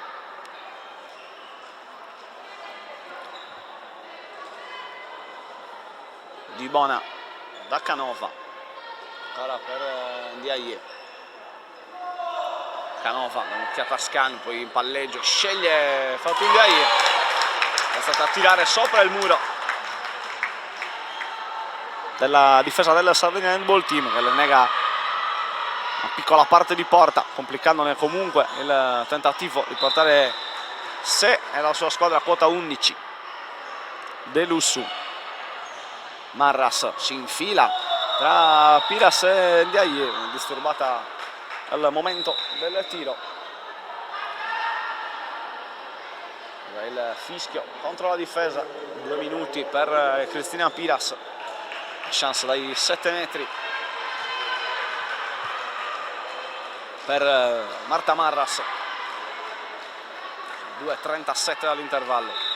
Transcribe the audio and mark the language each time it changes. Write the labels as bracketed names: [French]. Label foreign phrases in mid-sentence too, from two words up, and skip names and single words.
[Italian] Di Bona da Canova, ancora per Ndiaye, Canova, un'occhiata a Scan, poi in palleggio, sceglie Fatou Ndiaye, è stata a tirare sopra il muro della difesa del Sardegna Handball Team, che le nega una piccola parte di porta, complicandone comunque il tentativo di portare sé e la sua squadra a quota 11. De Lusso, Marras si infila tra Piras e Ndiaye, disturbata al momento del tiro. Il fischio contro la difesa, 2 minuti per Cristina Piras, chance dai 7 metri per Marta Marras, 2:37 dall'intervallo.